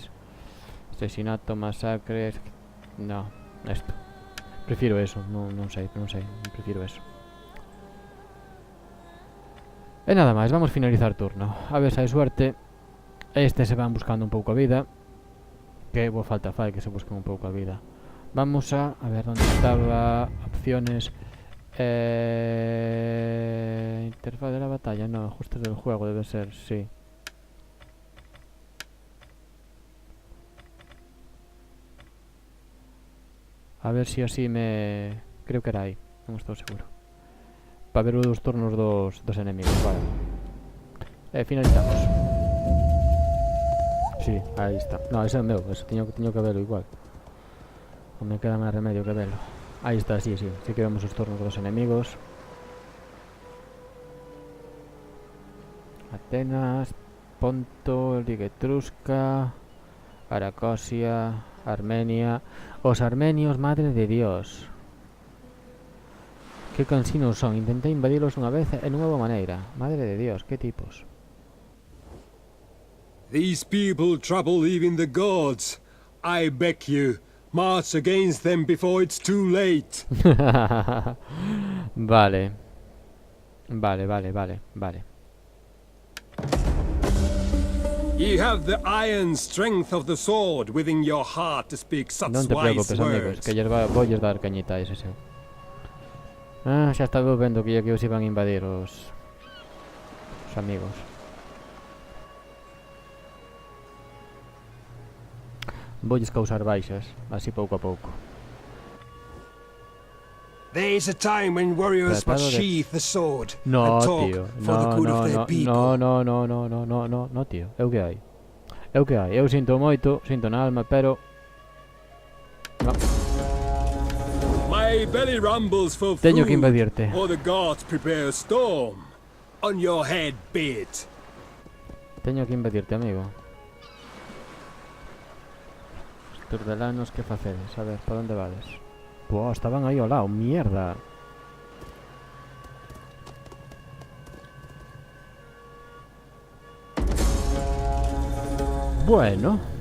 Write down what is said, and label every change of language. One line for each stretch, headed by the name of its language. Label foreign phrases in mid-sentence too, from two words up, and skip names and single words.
Spanish: Asesinato, masacres... No, esto.
Galician: Prefiro eso, non sei, prefiro eso. E nada máis, vamos finalizar turno. A ver se hai suerte. Se van buscando un pouco a vida. Que boa falta fai que se busquen un pouco a vida. Vamos a ver onde estaba. Opciones.
Spanish: Interfaz de la batalla. No, ajustes del juego debe ser, sí. A ver si así me...
Galician: Creo que era aí, non estou seguro. Para ver os turnos dos enemigos, vale. Finalizamos. Sí, aí está. No, ese é o meu, ese teño que verlo igual. Non me queda máis remedio que verlo. Aí está, sí que vemos os turnos dos enemigos. Atenas, Ponto, Liga Etrusca, Aracosia, Armenia. Os armenios,
Spanish: madre de Dios.
Galician: Que cansinos son. Intenté invadirlos unha vez e non houve maneira.
Spanish: Madre de Dios, que tipos.
English: These people trouble even the gods. I beg you, march against them before it's too late.
Galician: Vale.
English: Ye have the iron strength of the sword within your heart to speak such
Galician: Non te
English: wise
Galician: preocupes, amigos,
English: words.
Galician: que volles dar cañita a ese seu. Ah, xa estaba vendo que os iban a invadir os amigos. Voulles causar baixas, así pouco a pouco.
English: There is a time when warriors must
Galician: Tratado de-
English: sheath the sword
Galician: No,
English: and talk
Galician: tío.
English: for the good of their people.
Galician: No, tío. É o que hai. Eu sinto moito, sinto na alma, pero no,
English: My belly rumbles for
Galician: teño que
English: food,
Galician: invadirte.
English: or the gods prepare a storm. On your head be it.
Galician: Teño que invadirte, amigo. Os turdelanos, que facedes? A ver, para onde vades? Buah, estaban aí ao lado, mierda. Bueno.